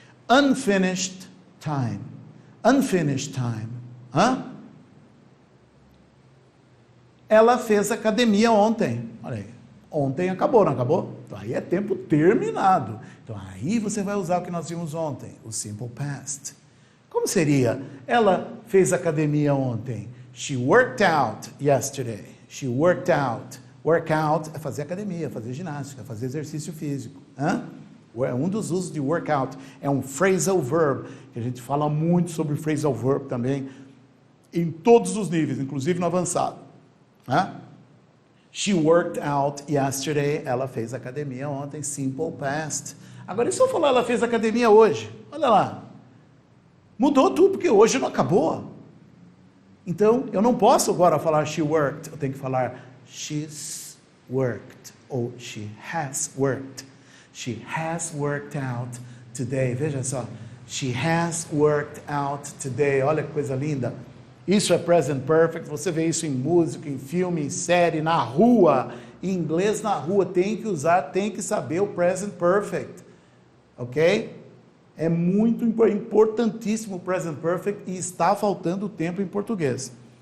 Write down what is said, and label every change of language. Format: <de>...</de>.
<en>Unfinished time. Unfinished time.</en> <pt>Ela fez academia ontem. Olha aí. Ontem acabou, não acabou? Então aí é tempo terminado. Então aí você vai usar o que nós vimos ontem, o simple past. Como seria? Ela fez academia ontem.</pt> <en>She worked out yesterday. She worked out.</en> <pt>Work out é fazer academia, fazer ginástica, fazer exercício físico. É um dos usos de workout. É um phrasal verb, que a gente fala muito sobre phrasal verb também, em todos os níveis, inclusive no avançado.</pt> <en>She worked out yesterday.</en> <pt>Ela fez academia ontem, simple past. Agora, e se eu falar ela fez academia hoje? Olha lá. Mudou tudo, porque hoje não acabou. Então, eu não posso agora falar</pt> <en>she worked.</en> <pt>Eu tenho que falar</pt> <en>she's worked,</en> <pt>ou</pt> <en>she has worked. She has worked out today.</en> <pt>Veja só.</pt> <en>She has worked out today.</en> <pt>Olha que coisa linda. Isso é present perfect. Você vê isso em música, em filme, em série, na rua. Em inglês, na rua, tem que usar, tem que saber o present perfect. Ok? É muito importantíssimo o present perfect e está faltando tempo em português.</pt>